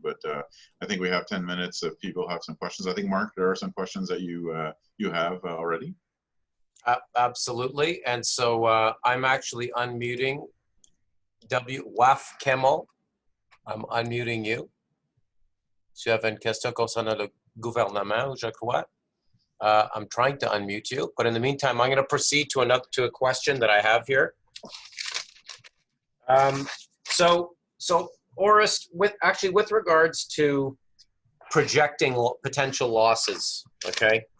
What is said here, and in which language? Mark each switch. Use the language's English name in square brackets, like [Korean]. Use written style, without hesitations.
[English] But I think we have 10 minutes if people have some questions. I think, Mark, there are some questions that you have already. Absolutely. And so I'm actually unmuting Waf Kemmel, I'm unmuting you. [French] Tu avais une question concernant le gouvernement, je crois. [English] I'm trying to unmute you, but in the meantime, I'm going to proceed to a question that I have here. So Oris, with regards to projecting potential losses, okay?